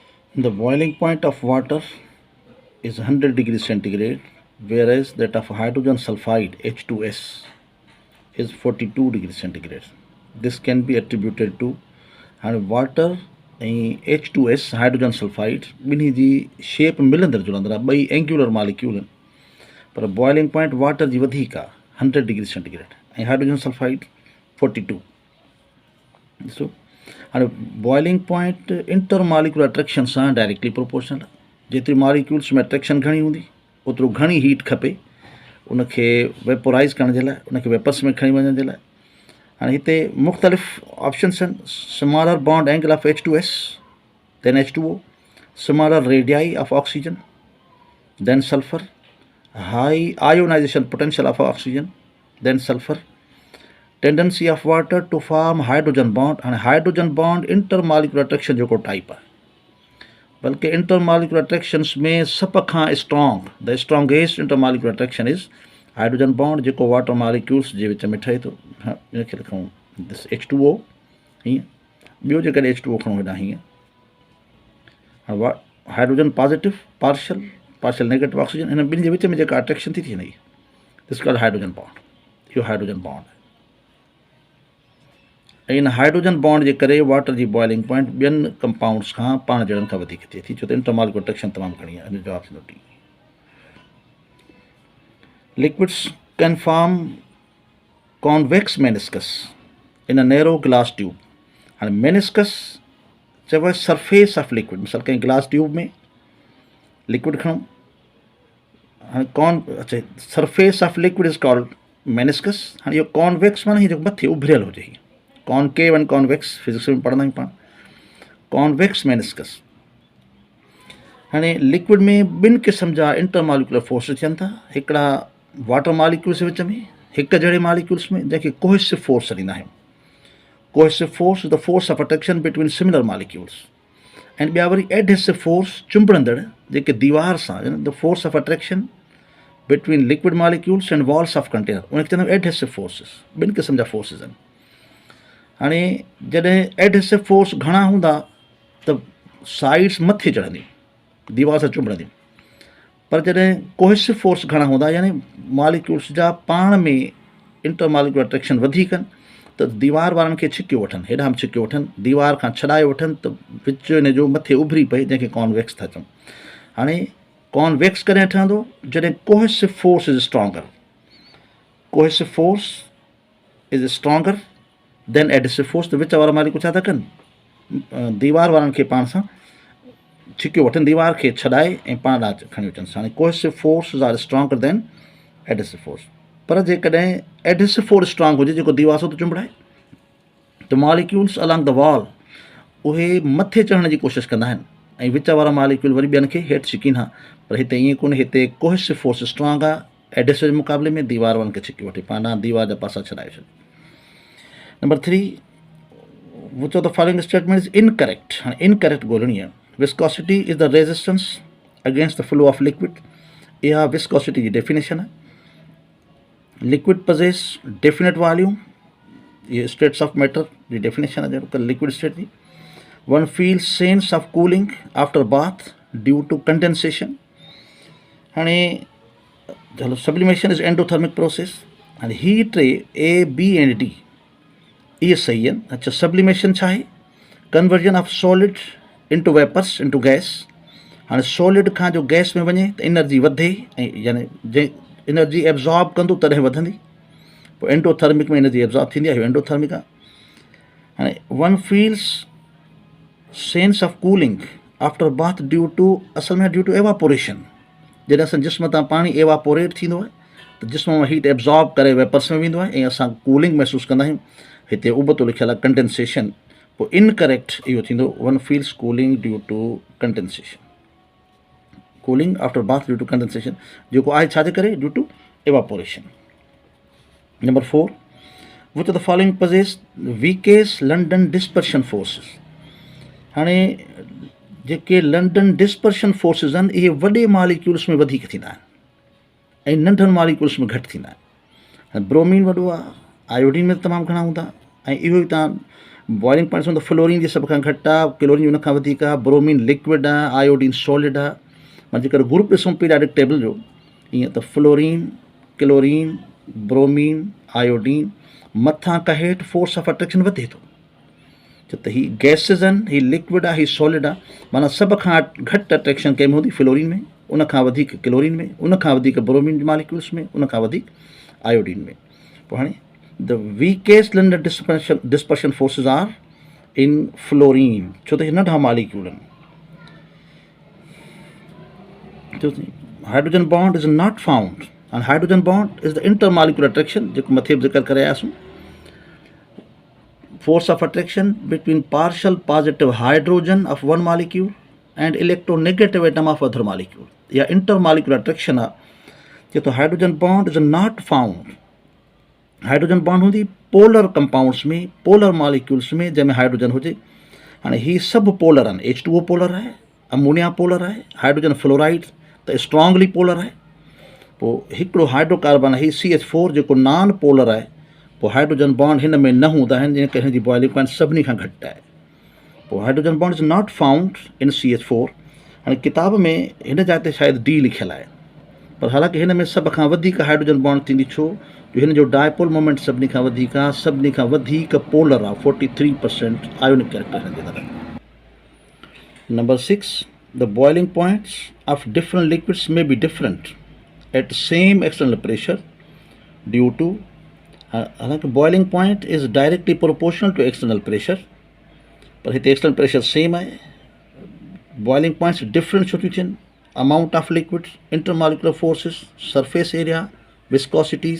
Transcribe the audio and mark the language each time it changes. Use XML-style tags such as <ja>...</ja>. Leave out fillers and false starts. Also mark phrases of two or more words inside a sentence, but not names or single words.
<en>The boiling point of water is 100 degrees centigrade, whereas that of hydrogen sulfide H2S is 42 degrees centigrade. This can be attributed to and water</en> <sd>ऐं H2S</sd> <en>hydrogen sulfide</en> <sd>ॿिन्ही जी शेप मिलंदड़ जुलंदड़ आहे, ॿई</sd> <en>angular molecule</en> <sd>आहिनि, पर</sd> <en>boiling point water</en> <sd>जी वधीक आहे 100</sd> <en>degree centigrade</en> <sd>ऐं</sd> <en>hydrogen sulfide</en> <sd>42. ॾिसो हाणे</sd> <en>boiling point inter molecular attraction</en> <sd>सां</sd> <en>directly proportional</en> <sd>आहे. जेतिरी मालिक्यूल्स में अट्रैक्शन घणी हूंदी ओतिरो घणी हीट खपे उनखे वेपोराइज़ करण जे लाइ, उनखे वेपर्स में खणी वञण जे लाइ. हाणे हिते मुख़्तलिफ़ ऑप्शन्स आहिनि.</sd> <en>smaller bond angle of H2S, then H2O, smaller radii of oxygen, then sulfur, high ionization potential of oxygen, then sulfur, tendency of water to form hydrogen bond.</en> <sd>हाणे</sd> <en>hydrogen bond inter molecular attraction</en> <sd>जेको टाइप आहे, बल्कि</sd> <en>inter molecular attractions</en> <sd>में सब खां स्ट्रॉन्ग,</sd> <en>the strongest inter molecular attraction is hydrogen bond</en> <sd>जेको</sd> <en>water molecules</en> <sd>जे विच में ठहे थो. इनखे लिखूं दिस H2O हीअं, ॿियो जेकॾहिं H2O खणूं हेॾां हीअं,</sd> <en>hydrogen positive partial negative oxygen,</en> <sd>हिन ॿिनि जे विच में जेका अट्रैक्शन थी थिए</sd> <en>this called hydrogen bond.</en> <sd>इहो</sd> <en>hydrogen bond</en> <sd>आहे. ऐं इन</sd> <en>hydrogen bond</en> <sd>जे करे वाटर जी</sd> <en>boiling point</en> <sd>ॿियनि कंपाउंड्स खां पाण जहिड़नि खां वधीक थिए थी, छो त</sd> <en>intermolecular attraction</en> <sd>तमामु घणी आहे. हिन जो जवाबु थींदो टी.</sd> <en>Liquids can form convex meniscus in a narrow glass tube.</en> <sd>हाणे मेनिस्कस चइबो आहे</sd> <en>surface of liquid.</en> <sd>मिसाल कंहिं</sd> <en>glass tube</en> <sd>में लिक्विड खणूं, हाणे अच्छा</sd> <en>surface of liquid is called meniscus.</en> <sd>हाणे इहो कॉन्वेक्स माना हीअ जेको मथे उभरियल हुजे, हीअ</sd> <en>concave and convex physics</en> <sd>में पढ़ंदा आहियूं पाण.</sd> <en>convex meniscus.</en> <sd>हाणे लिक्विड में ॿिनि क़िस्म जा</sd> <en>intermolecular force</en> <sd>थियनि था. हिकिड़ा</sd> <en>water molecules</en> <sd>विच में, हिक जहिड़े मालिक्यूल्स में जंहिंखे</sd> <en>cohesive force</en> <sd>चवंदा आहियूं.</sd> <en>cohesive force is the force of attraction between similar molecules.</en> <sd>ऐं ॿिया वरी</sd> <en>adhesive force,</en> <sd>चुंबड़ंदड़ जेके दीवार सां,</sd> <en>the force of attraction between liquid molecules and walls of container,</en> <sd>उनखे चवंदा आहियूं</sd> <en>adhesive forces.</en> <sd>ॿिनि क़िस्म जा फोर्सिस आहिनि. हाणे जॾहिं</sd> <en>adhesive force</en> <sd>घणा हूंदा त साइड्स मथे चढ़ंदियूं, दीवार सां चुंबड़ंदियूं. पर जॾहिं</sd> <en>cohesive force</en> <sd>घणा हूंदा, यानी मालिक्यूल्स जा पाण में</sd> <en>inter molecular attraction</en> <sd>वधीक आहिनि, त दीवार वारनि खे छिकियो वठनि, हेॾां बि छिकियो वठनि, दीवार खां छॾाए वठनि, त विच हिन जो मथे उभरी पए, जंहिंखे कॉन्वेक्स था चऊं. हाणे कॉन्वेक्स कॾहिं ठहंदो?</sd> <en>जॾहिं cohesive force is stronger. cohesive force is stronger than adhesive force.</en> <sd>त विच वारा मालिक्यूल छा था कनि, दीवार वारनि खे पाण सां छिकियो वठनि, दीवार खे छॾाए ऐं पाण ॾांहुं खणी अचनि.</sd> <en>हाणे cohesive force are stronger than adhesive force.</en> <sd>पर जेकॾहिं</sd> <en>adhesive force strong</en> <sd>हुजे, जेको दीवार सां थो चुंबड़ाए, त</sd> <en>molecules along the wall</en> <sd>उहे मथे चढ़ण जी कोशिशि कंदा आहिनि ऐं विच वारा मालिक्यूल वरी ॿियनि खे हेठि छिकीनि हा. पर हिते ईअं कोन्हे, हिते</sd> <en>cohesive force strong</en> <sd>आहे. एडहेसिव जे मुक़ाबले में दीवार वारनि खे छिकी वठे, पाण ॾांहुं दीवार जा पासा छॾाए छॾे. नंबर 3,</sd> <en>which of the following statement is incorrect.</en> <sd>हाणे इनकरेक्ट ॻोल्हणी आहे.</sd> <en>viscosity is the resistance against the flow of liquid.</en> <sd>इहा विस्कोसिटी जी डेफिनेशन आहे.</sd> <en>liquid possess definite volume,</en> <sd>ये</sd> <en>states of matter</en> <sd>जी डेफिनेशन है</sd> <en>liquid state</en> <sd>जी.</sd> <en>one feel sense of cooling after bath due to condensation.</en> <sd>हाणे चलो</sd> <en>sublimation is endothermic process.</en> <sd>हाणे ही टे A, B एंड D इहे सही आहिनि. अच्छा, सब्लिमेशन छा आहे?</sd> <en>conversion of solid into vapours into gas.</en> <sd>हाणे सॉलिड खां जो गैस में वञे त एनर्जी वधे, ऐं यानी जे</sd> <en>energy absorb</en> <sd>कंदो तॾहिं वधंदी. पोइ एंडोथर्मिक में</sd> <en>energy absorb</en> <sd>थींदी आहे, इहो एंडोथर्मिक आहे.</sd> <en>हाणे one feels sense of cooling after bath due to,</en> <sd>असल में</sd> <en>due to evaporation.</en> <sd>जॾहिं असां जिस्म तां पाणी एवापोरेट थींदो आहे त जिस्म मां</sd> <en>heat absorb</en> <sd>करे वेपर्स में वेंदो आहे ऐं असां कूलिंग महसूसु कंदा आहियूं. हिते उबतो लिखियलु आहे कंडेंसेशन. पोइ इनकरेक्ट इहो थींदो</sd> <en>one feels cooling due to condensation. cooling after bath due to condensation</en> <sd>जेको आहे छाजे करे?</sd> <en>due to evaporation. number 4, which of the following possess weakest London dispersion forces.</en> <sd>हाणे जेके</sd> <en>London dispersion forces</en> <sd>आहिनि इहे वॾे मालिक्यूल्स में वधीक थींदा आहिनि ऐं नंढनि मालिक्यूल्स में घटि थींदा आहिनि. हाणे ब्रोमीन वॾो आहे, आयोडीन में तमामु घणा हूंदा, ऐं इहो ई तव्हां</sd> <en>boiling points</en> <sd>में फ्लोरीन जी सब खां घटि आहे, क्लोरीन उन खां वधीक आहे, ब्रोमीन लिक्विड आहे, आयोडीन सॉलिड आहे। मां जेकर ग्रुप ॾिसूं</sd> <en>periodic table</en> <sd>जो ईअं त फ्लोरीन, क्लोरीन, ब्रोमीन, आयोडीन, मथां खां हेठि</sd> <en>force of attraction</en> <sd>वधे थो। छो त ही गैसिस आहिनि, ही लिक्विड आहे, ही सॉलिड आहे, माना सभ खां घटि अट्रैक्शन कंहिं में हूंदी फ्लोरीन में, उन खां वधीक क्लोरीन में, उन खां वधीक</sd> <en>bromine molecules</en> <sd>में, उन खां वधीक आयोडीन में। पोइ हाणे</sd> <en>the weakest linder dispersion forces are in fluorine,</en> <sd>छो त हे नंढा मॉलिक्यूल आहिनि।</sd> <en>hydrogen bond is not found, and hydrogen bond is the intermolecular attraction</en> <sd>जेको मथे बि ज़िक्र करे आयासीं।</sd> <en>Force of attraction between partial positive hydrogen of one molecule and electronegative atom of other molecule, या intermolecular attraction आहे।</en> <sd>जे तो</sd> <en>hydrogen bond is not found, hydrogen bond</en> <sd>हूंदी</sd> <en>polar compounds</en> <sd>में,</sd> <en>polar molecules</en> <sd>में जंहिंमें हाइड्रोजन हुजे। हाणे ही सभु पोलर आहिनि, H2O पोलर आहे, अमोनिया पोलर आहे, हाइड्रोजन फ्लोराइड त</sd> <en>strongly polar</en> <sd>आहे। पोइ हिकिड़ो हाइड्रोकार्बन आहे CH4 जेको</sd> <en>non polar</en> <sd>आहे, पोइ</sd> <en>hydrogen bond</en> <sd>हिन में न हूंदा आहिनि, जिन करे हिन जी</sd> <en>boiling point</en> <sd>सभिनी खां घटि आहे।</sd> <en>पोइ hydrogen bond is not found in CH4.</en> <sd>हाणे किताब में हिन जाइ ते शायदि D लिखियलु आहे, पर हालांकि हिन में सभ खां वधीक</sd> <en>hydrogen bond</en> <sd>थींदी, छो जो हिन जो</sd> <en>dipole moment</en> <sd>सभिनी खां वधीक आहे, सभिनी खां वधीक पोलर आहे, 43%</sd> <en>ionic character</en> <sd>हिन जे अंदरि।</sd> <en>number 6, the boiling points of different liquids may be different at same external pressure due to, हालांकि boiling point is directly proportional to external pressure,</en> <sd>पर हिते</sd> <en>external pressure same आहे। boiling points</en> <sd>डिफरेंट छो थियूं थियनि,</sd> <en>amount of liquid, intermolecular forces, surface area, viscosities.</en>